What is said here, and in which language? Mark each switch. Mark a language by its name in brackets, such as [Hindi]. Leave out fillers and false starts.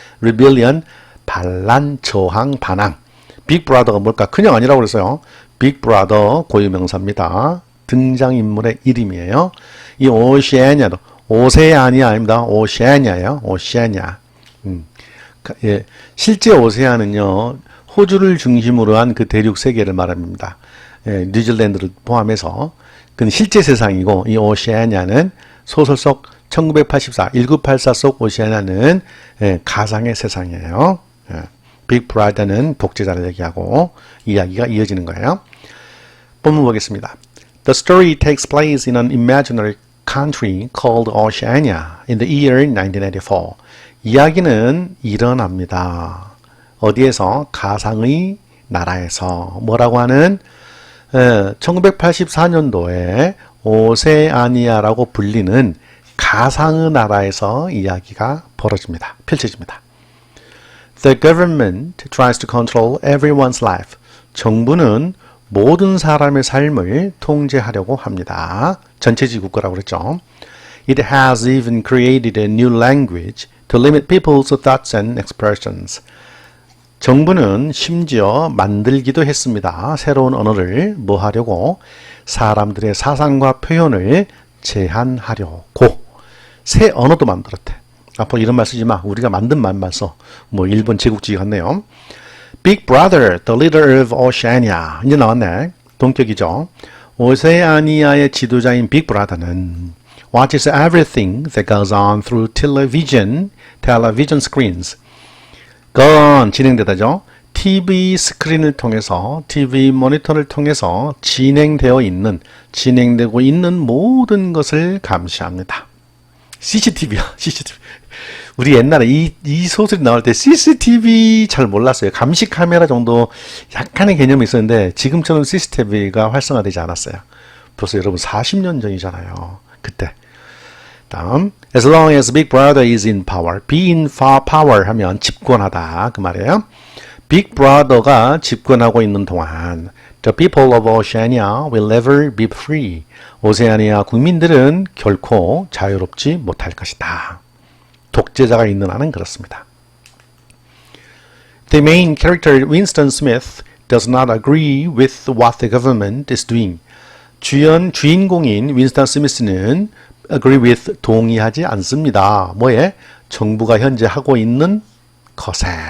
[Korean] Rebellion, 반란, 저항, 반항. Big Brother가 뭘까? 그냥 아니라고 그랬어요. Big Brother 고유명사입니다. 등장인물의 이름이에요. 이 오세아니아도 오세아니아입니다. 오세아니아예요. 오세아니아. 예, 실제 오세아는요, 호주를 중심으로 한 그 대륙 세계를 말합니다. 예, 뉴질랜드를 포함해서. 그건 실제 세상이고, 이 오세아니아는 소설 속 1984 속 오세아니아는 가상의 세상이에요. 빅 브라더는 독재자를 얘기하고 이야기가 이어지는 거예요. 본문 보겠습니다. [English] The story takes place in an imaginary country called Oceania in the year 1984. [Korean] 이야기는 일어납니다. 어디에서? 가상의 나라에서. 뭐라고 하는 1984년도에 오세아니아라고 불리는 가상의 나라에서 이야기가 벌어집니다. 펼쳐집니다. [English] The government tries to control everyone's life. [Korean] 정부는 모든 사람의 삶을 통제하려고 합니다. 전체주의 국가라고 그랬죠. [English] It has even created a new language to limit people's thoughts and expressions. [Korean] 정부는 심지어 만들기도 했습니다. 새로운 언어를 뭐 하려고? 사람들의 사상과 표현을 제한하려고. 새 언어도 만들었대. 앞으로 이런 말 쓰지 마. 우리가 만든 말만 써. 뭐 일본 제국주의 같네요. [English] Big Brother, the leader of Oceania. [Korean] 이제 나왔네. 동격이죠. 오세아니아의 지도자인 빅 브라더는 [English] watches everything that goes on through television screens. [Korean] 그건 진행되다죠. TV 스크린을 통해서, TV 모니터를 통해서 진행되고 있는 모든 것을 감시합니다. CCTV야, CCTV. 우리 옛날에 이 소설이 나올 때 CCTV 잘 몰랐어요. 감시 카메라 정도 약간의 개념이 있었는데 지금처럼 CCTV가 활성화되지 않았어요. 벌써 여러분 40년 전이잖아요. 그때. [English] 다음, as long as Big Brother is in power. [Korean] be in power 하면 집권하다 그 말이에요. [English] Big Brother가 [Korean] 집권하고 있는 동안 [English] the people of Oceania will never be free. [Korean] 오세아니아 국민들은 결코 자유롭지 못할 것이다. 독재자가 있는 한은 그렇습니다. [English] The main character Winston Smith does not agree with what the government is doing. [Korean] 주인공인 윈스턴 스미스는 agree with 동의하지 않습니다. 뭐에? 정부가 현재 하고 있는 것에.